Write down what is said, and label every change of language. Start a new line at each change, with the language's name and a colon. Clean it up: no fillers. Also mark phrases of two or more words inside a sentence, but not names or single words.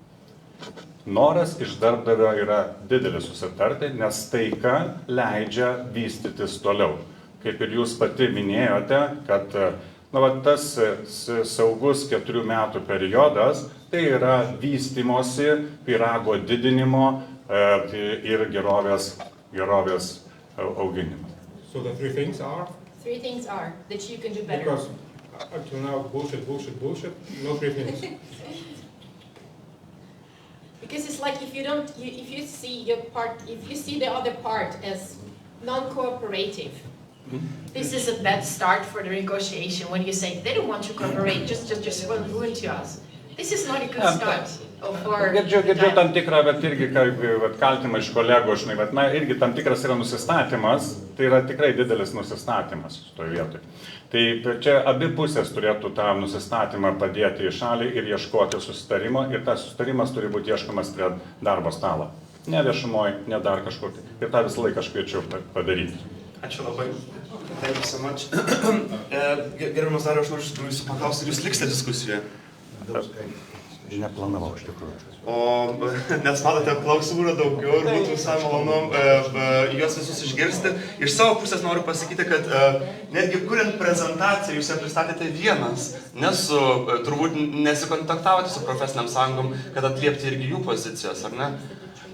Lithuanian: Noras iš darbdavio yra didelis susitarti, nes taika leidžia vystytis toliau. Kaip ir jūs pati minėjote, kad tas saugus 4 metų periodas, tai yra vystymosi, pyrago didinimo ir gerovės auginimo.
English: So the 3 things are? 3 things are that you can do better. Because until now, bullshit, no 3 things. Because it's like if you see the other part as non-cooperative, this is a bad start for the negotiation. When you say they don't want to cooperate, just ruin to us. This is not a good start.
Lithuanian: Girdžiu tam tikrą, bet irgi kaltimą iš kolegų, irgi tam tikras yra nusistatymas, tai yra tikrai didelis nusistatymas šitoje vietoje. Tai čia abi pusės turėtų tą nusistatymą padėti į šalį ir ieškoti susitarimo, ir tas susitarimas turi būti ieškomas prie darbo stalo. Ne viešumoje, ne dar kažkur. Ir tą visą laiką aš kviečiu padaryti. Ačiū labai.
English: Thank you so much.
Lithuanian: Gerbiamas Dariau, aš noriu jūsų paklausti, ar jūs liksite diskusijoje? Neplanavau iš tikrųjų. Nes matote, klausimų yra daugiau ir būtų visai malonu juos visus išgirsti. Iš savo pusės noriu pasakyti, kad netgi kuriant prezentaciją jūs ją pristatėte vienas, nes turbūt nesikontaktavote su profesiniam sąjungom, kad atliepti irgi jų pozicijos, ar ne?